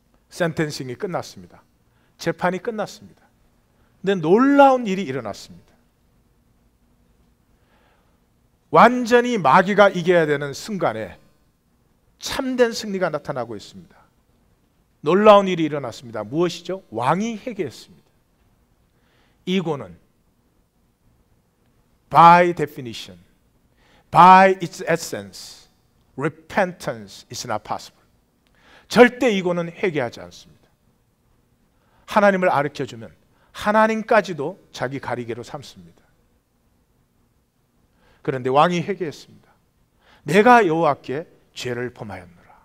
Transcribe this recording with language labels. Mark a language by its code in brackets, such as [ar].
[ko] 센텐싱이 끝났습니다. 재판이 끝났습니다. 근데 놀라운 일이 일어났습니다. 완전히 마귀가 이겨야 되는 순간에 참된 승리가 나타나고 있습니다. 놀라운 일이 일어났습니다. 무엇이죠? 왕이 회개했습니다. 이고는 [en] by definition, by its essence, repentance is not possible. [ko] 절대 이고는 회개하지 않습니다. 하나님을 가르쳐주면 하나님까지도 자기 가리개로 삼습니다. 그런데 왕이 회개했습니다. 내가 여호와께 죄를 범하였노라.